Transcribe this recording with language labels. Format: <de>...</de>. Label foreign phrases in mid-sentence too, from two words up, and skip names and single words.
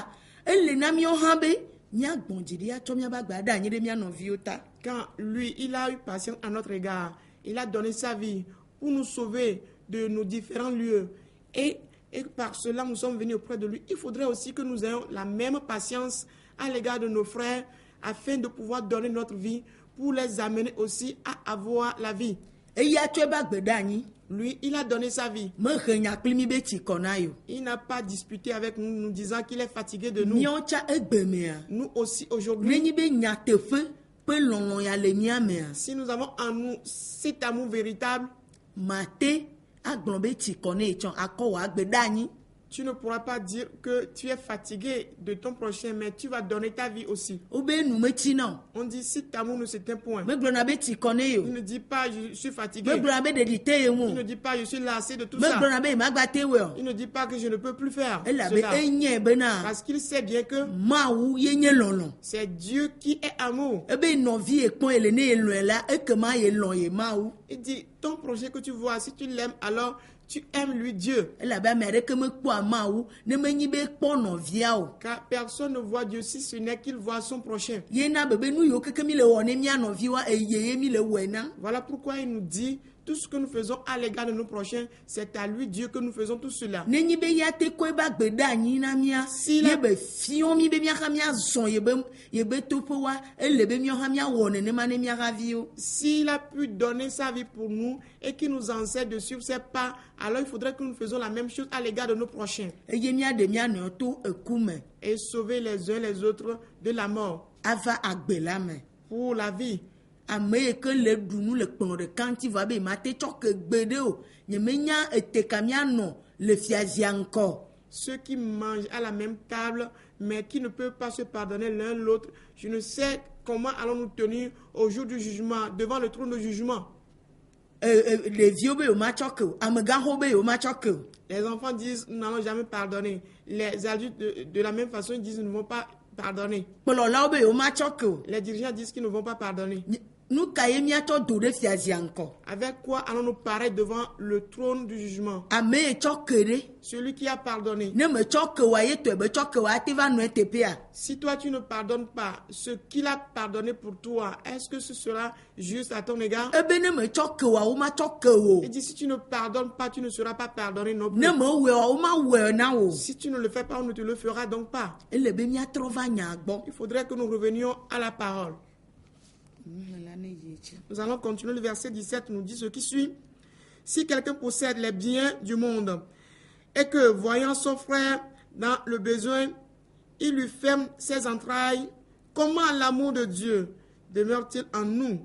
<ee>Ele na míawo hã be míagbɔn dzi ɖi atsɔ míaƒe agbe aɖe anyi ɖe mía nɔviwo ta.</ee> <fr>Quand lui, il a eu patience à notre égard, il a donné sa vie pour nous sauver de nos différents lieux. Et par cela, nous sommes venus auprès de lui. Il faudrait aussi que nous ayons la même patience à l'égard de nos frères afin de pouvoir donner notre vie pour les amener aussi à avoir la vie.</fr> <ee>Eya tsɔ ebe agbe ɖe anyi.</ee> <fr>Lui, il a donné sa vie.</fr> <ee>Mehe nya kpli mi be tsi kɔ na yo.</ee> <fr>Il n'a pas disputé avec nous, nous disant qu'il est fatigué de nous.</fr> <ee>Míawo tsa egbe mea.</ee> <fr>Nous aussi, aujourd'hui,</fr> <ee>Nenyi be nyateƒe ƒe lɔlɔ ya le mía mea.</ee> <fr>si nous avons en nous cet amour véritable,</fr> <ee>Mate agblɔ be tsi kɔ ne etsɔ akɔ wɔ agbe ɖe anyi.</ee> <fr>tu ne pourras pas dire que tu es fatigué de ton prochain, mais tu vas donner ta vie aussi.</fr> <ee>Wobe nu metsi na o.</ee> <fr>On dit si ton amour ne s'éteint point.</fr> <ee>Megblɔna be tsi kɔ ne yo.</ee> <fr>Il ne dit pas je suis fatigué.</fr> <ee>Megblɔna be ɖeɖi te ye ŋu</ee> <fr>Il ne</fr> <ee>o.</ee> <fr>dit pas je suis lassé de tout ça.</fr> <ee>Megblɔna be magba te wɔ o.</ee> <fr>Il ne dit pas que je ne peux plus faire</fr> <ee>Elabe</ee> <fr>cela.</fr> <ee>enye bena</ee> <fr>Parce qu'il sait bien que</fr> <ee>Mawu ye nye lɔlɔ.</ee> <fr>c'est Dieu qui est amour.</fr> <ee>Ebe nɔvi ekpɔn ele ne elɔe la ekema ye lɔ ye Mawu.</ee> <fr>Il dit ton projet que tu vois, si tu l'aimes, alors tu aimes lui Dieu.</fr> <ee>elabe ame aɖeke mekpɔ amawu ne menyi be kpɔ nɔvia o.</ee> <fr>Car personne ne voit Dieu si ce n'est qu'il voit son prochain.</fr> <ee>Ye na bebe nu yiwo keke mi le wɔ ne mia nɔviwa eye mi le wɔe na.</ee> <fr>Voilà pourquoi il nous dit, tout ce que nous faisons à l'égard de nos prochains, c'est à lui Dieu que nous faisons tout cela.</fr> <ee>Nenyi be ya te kɔ ebe agbe ɖe anyi na mia.</ee> <fr>Si la-</fr> <ee>Ye be fiɔ mi be miaxa miazɔ yebe toƒe wa ele be miaxa miawɔ nenema ne miaxa viwo.</ee> <fr>S'il a pu donner sa vie pour nous et qu'il nous enseigne de suivre ses pas, alors il faudrait que nous faisions la même chose à l'égard de nos prochains</fr> <ee>Eye miaɖe mianɔ to eku me</ee> <fr>et sauver les uns les autres de la mort</fr> <ee>ava agbe la me.</ee> <fr>pour la vie.</fr> <ee>Ame yi ke le ɖu nu le kplɔ ɖeka ŋuti vɔ be mate tsɔ ke gbe ɖe o. Nye menya eteka mianɔ le fiazia ŋkɔ.</ee> <fr>Ceux qui mangent à la même table, mais qui ne peuvent pas se pardonner l'un l'autre, je ne sais comment allons-nous tenir au jour du jugement, devant le trône de jugement.</fr> <ee>Ɖeviwo be yewomatsɔ ke o. Amegaxowo be yewomatsɔ ke o.</ee> <fr>Les enfants disent, nous n'allons jamais pardonner. Les adultes, de la même façon, ils disent, nous ne vont pas pardonner.</fr> <ee>Kplɔlawo be yewomatsɔ ke o.</ee> <fr>Les dirigeants disent qu'ils ne vont pas pardonner.</fr> <ee>Nu ka ye miatsɔ do ɖe fiazia ŋkɔ?</ee> <fr>Avec quoi allons-nous paraître devant le trône du jugement?</fr> <ee>Ame yi tsɔ ke ɖe.</ee> <fr>Celui qui a pardonné.</fr> <ee>Ne metsɔ ke wa ye tɔe be tsɔ ke wa ate va nɔ teƒea.</ee> <fr>Si toi tu ne pardonnes pas ce qu'il a pardonné pour toi, est-ce que ce sera juste à ton égard?</fr> <ee>Ebe ne metsɔ ke wa womatsɔ ke o.</ee> <fr>Il dit, si tu ne pardonnes pas, tu ne seras pas pardonné non plus.</fr> <ee>Ne mewɔe wa womawɔe na o.</ee> <fr>Si tu ne le fais pas, on ne te le fera donc pas.</fr> <ee>Ele be miatrɔ va nya gbɔ.</ee> <fr>Il faudrait que nous revenions à la parole. Nous allons continuer. Le verset 17 nous dit ce qui suit. Si quelqu'un possède les biens du monde et que, voyant son frère dans le besoin, il lui ferme ses entrailles, comment l'amour de Dieu demeure-t-il en nous?</fr>